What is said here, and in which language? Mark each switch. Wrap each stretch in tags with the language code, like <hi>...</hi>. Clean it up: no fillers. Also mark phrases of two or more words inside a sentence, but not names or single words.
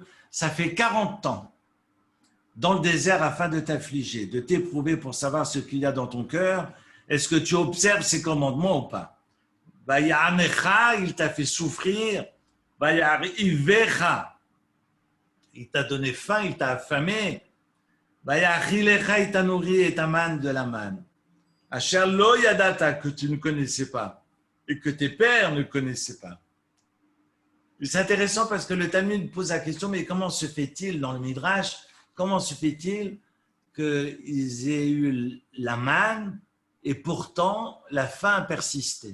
<fr>Ça fait 40 ans dans le désert afin de t'affliger, de t'éprouver pour savoir ce qu'il y a dans ton cœur. Est-ce que tu observes ses commandements ou pas? Il t'a fait souffrir. Il t'a donné faim, il t'a affamé. Il t'a nourri et t'a manne de la manne.</fr> <he>אשר לא ידעת,</he> <fr>que tu ne connaissais pas et que tes pères ne connaissaient pas. C'est intéressant parce que le Talmud pose la question, mais comment se fait-il dans le Midrash, comment se fait-il qu'ils aient eu la manne et pourtant la faim persistait?</fr>